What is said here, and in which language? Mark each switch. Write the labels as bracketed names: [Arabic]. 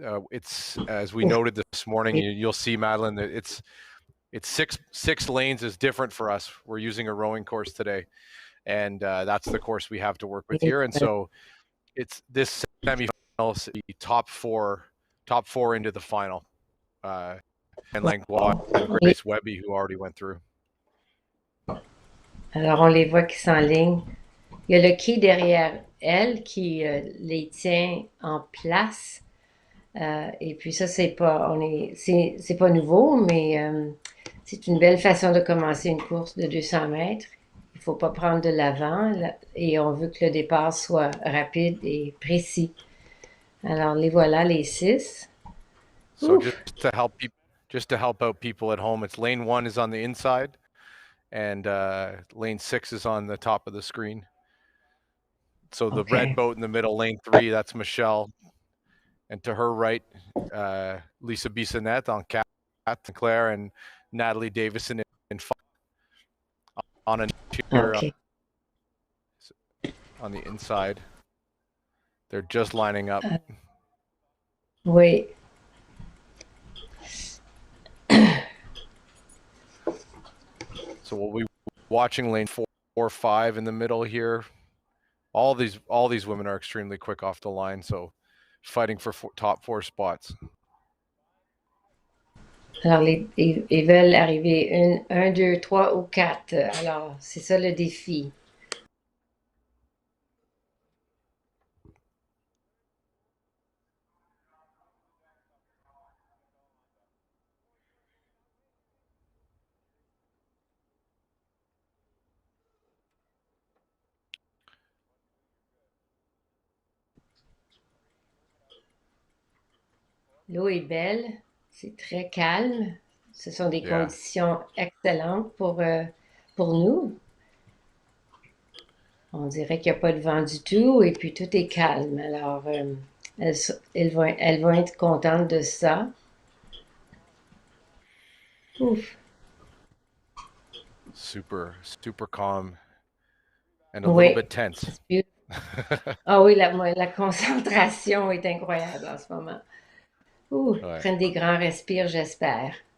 [English] It's, as we noted this morning, you'll see, Madeline, that it's six lanes is different for us. We're using a rowing course today, and that's the course we have to work with here. And so it's this semifinals, the top four into the final, and Langlois and Grace Webby, who already went through. [French] Alors on les voit qui s'enlignent. Il y a le quai derrière elle qui les tient en place. Et puis ça, c'est pas nouveau, mais c'est une belle façon de commencer une course de 200 mètres. Il ne faut pas prendre de l'avant et on veut que le départ soit rapide et précis. Alors les voilà, les 6. [English] So just to help out people at home, it's lane 1 is on the inside, and lane 6 is on the top of the screen. So the red boat in the middle, lane 3, that's Michelle. And to her right, Lisa Bissonnette on Cat Claire, and Natalie Davison in 5 on on the inside. They're just lining up. [French] Oui. [English] So we'll be watching lane 4, 5 in the middle here. All these women are extremely quick off the line, so fighting for top 4 spots. [French] Alors, ils veulent arriver 1, 2, 3 ou 4. Alors, c'est ça le défi. L'eau est belle, c'est très calme. Ce sont des conditions excellentes pour nous. On dirait qu'il n'y a pas de vent du tout et puis tout est calme. Alors, elles vont être contentes de ça. Ouf. [English] Super calm and a little bit tense. [French] Ah oui, la concentration est incroyable en ce moment. Ouh, Ouais. prennent des grands respires, j'espère.